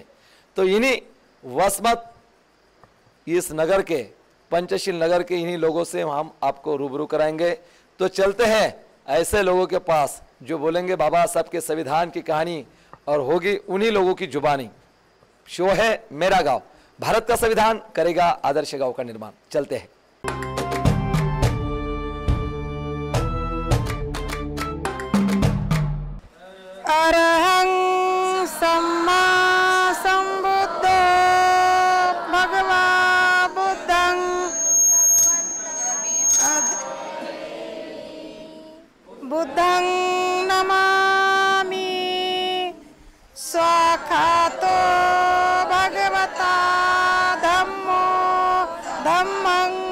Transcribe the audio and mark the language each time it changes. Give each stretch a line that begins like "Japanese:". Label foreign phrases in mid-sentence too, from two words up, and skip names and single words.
Hindi: तो इन्हीं वसमत इस नगर के पंचशील नगर के इन्हीं लोगों से हम आपको रूबरू कराएंगे। तो चलते हैं ऐसे लोगों के पास जो बोलेंगे बाबा साहब के संविधान की कहानी और होगी उन्हीं लोगों की जुबानी। शो है मेरा गांव, भारत का संविधान करेगा आदर्श गांव का निर्माण। चलते हैं।
Pali: अरहं सम्मा संबुद्धो भगवा बुद्धं बुद्धं नमामि स्वाखातो भगवता धम्मो धम्मं